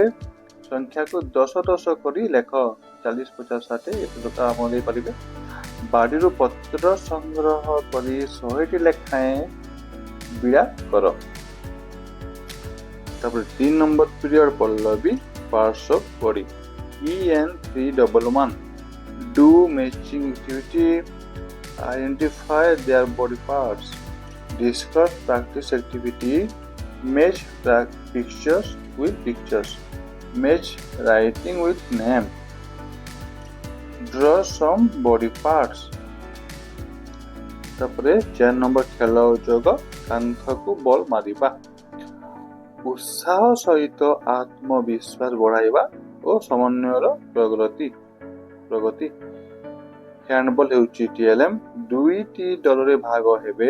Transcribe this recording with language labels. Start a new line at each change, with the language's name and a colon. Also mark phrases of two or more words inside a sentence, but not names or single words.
Odia: ସଂଖ୍ୟାକୁ 10 କରି ଲେଖ। 40, 50, 60 ଏତେ ଆପଣ ଦେଇପାରିବେ। ବାଡ଼ିରୁ ପତ୍ର ସଂଗ୍ରହ କରି 100ଟି ଲେଖାଏଁ ବିଡ଼ା କର। ତାପରେ 3 ନମ୍ବର ପିରିୟଡ଼ ପଲ୍ଲବୀ,
English: parts of body. EN311। Do matching activity. Identify their body parts. Discuss practice activity. Match pictures with pictures. Match writing with name. Draw some body parts.
Odia: ତାପରେ 4 ନମ୍ବର ଖେଳ ଯୋଗ, କାନ୍ଥକୁ ବଲ୍ ମାରିବା। ଉତ୍ସାହ ସହିତ ଆତ୍ମବିଶ୍ୱାସ ବଢ଼ାଇବା ଓ ସମନ୍ୱୟର ପ୍ରଗତି। ହ୍ୟାଣ୍ଡବଲ୍ ହେଉଛି TLM। 2ଟି ଦଳରେ ଭାଗ ହେବେ।